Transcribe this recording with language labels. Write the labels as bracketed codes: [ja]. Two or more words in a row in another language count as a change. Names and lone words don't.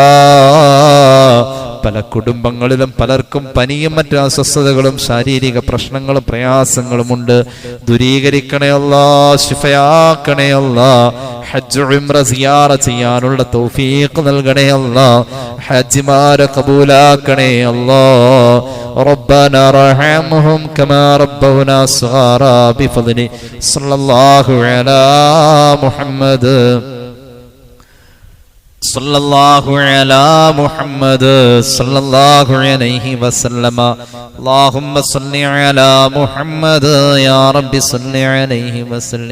[ml] പല കുടുംബങ്ങളിലും പലർക്കും പനിയും മറ്റു അസ്വസ്ഥതകളും ശാരീരിക പ്രശ്നങ്ങളും പ്രയാസങ്ങളുമുണ്ട്. ദൂരീകരിക്കണേ അല്ലാ, ശിഫയാക്കണേ അല്ലാ. ഹജ്ജ് ഉംറ സിയാറ ചെയ്യാനുള്ള തൗഫീഖ് നൽകണേ അല്ലാ. ഹജ്ജിമാരെ കബൂലാക്കണേ അല്ലാ. [ar] ربنا ارحمهم كما ربونا صغارا بفضل صلى الله على محمد صلى الله على محمد صلى الله عليه وسلم اللهم صل على محمد يا رب صل عليه وسلم.